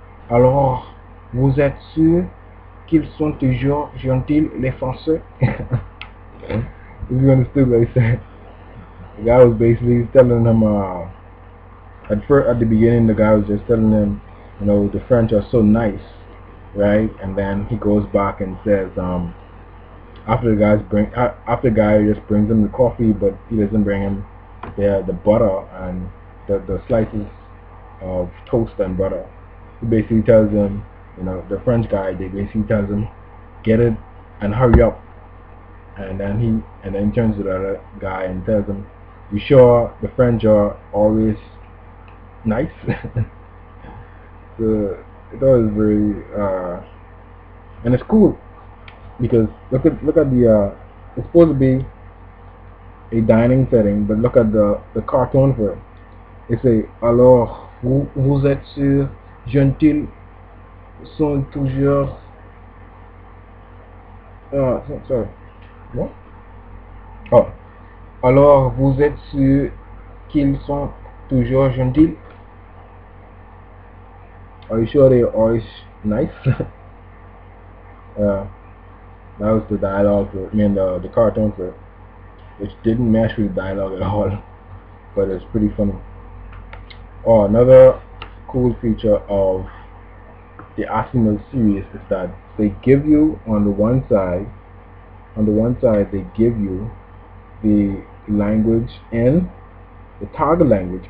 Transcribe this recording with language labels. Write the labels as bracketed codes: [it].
[fr] Alors, vous êtes sûr qu'ils sont toujours gentils, les Français? [en] If you understood what he said, the guy was basically telling him, at the beginning, the guy was just telling him, the French are so nice, right? And then he goes back and says, after the guy just brings him the coffee, but he doesn't bring him the butter and the slices of toast and butter. He basically tells him, the French guy, they basically tells him, get it and hurry up. And then he turns to the other guy and tells him, you sure the French are always nice? So it was very and it's cool because look at the it's supposed to be a dining setting, but look at the cartoon for it. It's [fr] alors vous êtes sûr gentil sont toujours [en] sorry. What? [fr] Oh, alors vous êtes sûr qu'ils sont toujours gentils? [en] Are you sure they're always nice? That was the dialogue for the cartoon for it. which didn't match with the dialogue at all, but it's pretty funny. Oh, another cool feature of the Asimil series is that they give you on the one side they give you the language in the target language.